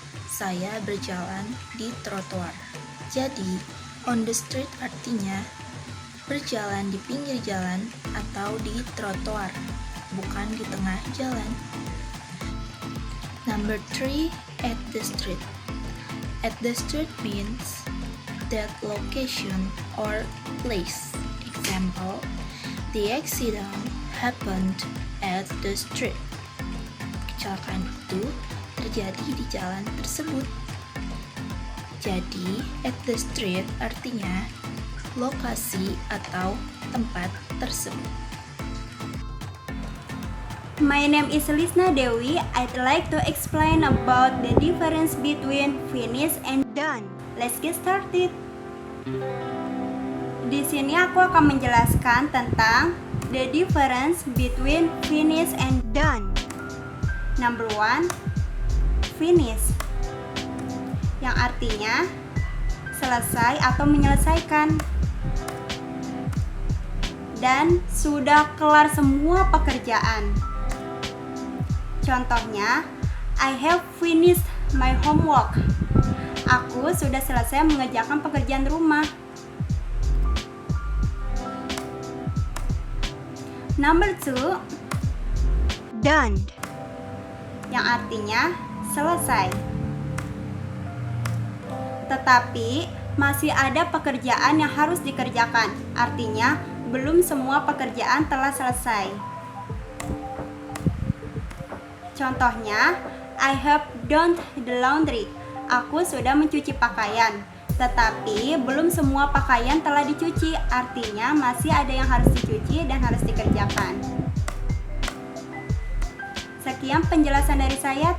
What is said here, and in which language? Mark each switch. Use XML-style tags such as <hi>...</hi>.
<id>Saya berjalan di trotoar. Jadi,</id> <en>on the street</en> <id>artinya berjalan di pinggir jalan atau di trotoar, bukan di tengah jalan.</id> <en>Number three, at the street. At the street means that location or place. Example, the accident happened at the street.</en> <id>Kecelakaan itu terjadi di jalan tersebut. Jadi, at the street artinya lokasi atau tempat tersebut.</id> <en>My name is Lisna Dewi. I'd like to explain about the difference between finish and done. Let's get started.</en> <id>Di sini aku akan menjelaskan tentang</id> <en>the difference between finish and done.</en> <id>Number 1, finish, yang artinya selesai atau menyelesaikan, dan sudah kelar semua pekerjaan. Contohnya,</id> <en>I have finished my homework.</en> <id>Aku sudah selesai mengerjakan pekerjaan rumah. Number 2, done, yang artinya selesai. Tetapi masih ada pekerjaan yang harus dikerjakan. Artinya belum semua pekerjaan telah selesai. Contohnya,</id> <en>I have done the laundry.</en> <id>Aku sudah mencuci pakaian. Tetapi belum semua pakaian telah dicuci. Artinya masih ada yang harus dicuci dan harus dikerjakan. Sekian penjelasan dari saya.</id>